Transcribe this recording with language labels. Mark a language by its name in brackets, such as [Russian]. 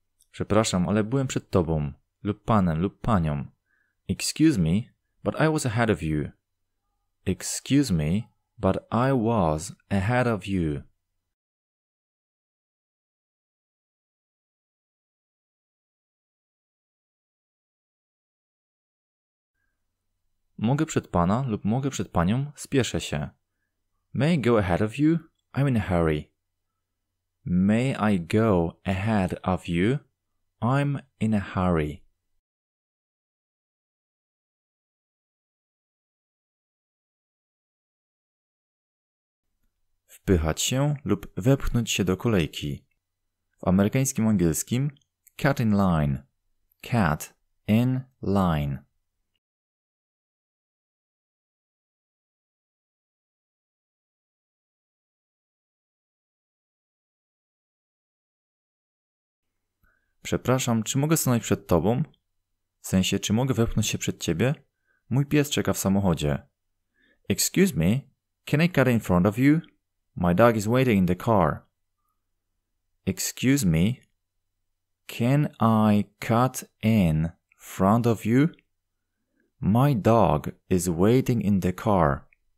[Polish] Przepraszam, ale byłem przed tobą, lub panem, lub panią. [English] Excuse me, but I was ahead of you. Excuse me, but I was ahead of you. [Polish] Mogę przed pana lub mogę przed panią, spieszę się. [English] May I go ahead of you? I'm in a hurry. May I go ahead of you? I'm in a hurry. [Polish] wpychać się lub wepchnąć się do kolejki. W amerykańskim angielskim [English] cat in line. Cat in line. [Polish] Przepraszam, czy mogę stanąć przed tobą? W sensie, czy mogę wepchnąć się przed ciebie? Mój pies czeka w samochodzie. [English] Excuse me, can I cut in front of you? My dog is waiting in the car. Excuse me, can I cut in front of you? My dog is waiting in the car.